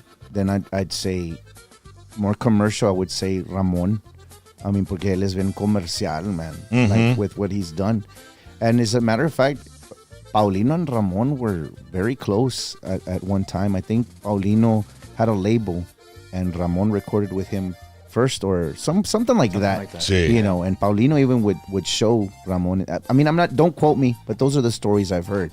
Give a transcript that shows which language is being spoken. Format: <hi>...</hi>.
<en>Then I'd say more commercial. I would say Ramon. I mean,</en> <es>porque él es bien comercial, man.</es> <en>Like with what he's done, and as a matter of fact, Paulino and Ramon were very close at one time. I think Paulino had a label, and Ramon recorded with him first, or something like that.</en> <es>Sí.</es> <en>And Paulino even would show Ramon. I mean, don't quote me, but those are the stories I've heard.</en>